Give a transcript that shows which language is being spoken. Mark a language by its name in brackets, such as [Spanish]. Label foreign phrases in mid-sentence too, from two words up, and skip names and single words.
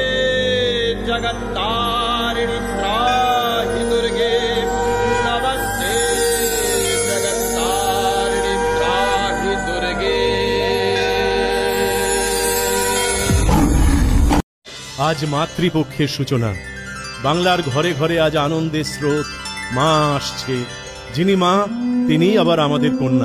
[Sanskrit] जगत्तारिणि त्राहि दुर्गे नमस्ते जगत्तारिणि त्राहि दुर्गे। [Bangla] আজ মাতৃপক্ষের সূচনা। বাংলার ঘরে ঘরে আজ আনন্দের স্রোত। মা আসছে। যিনি মা তিনি আবার আমাদের কন্যা।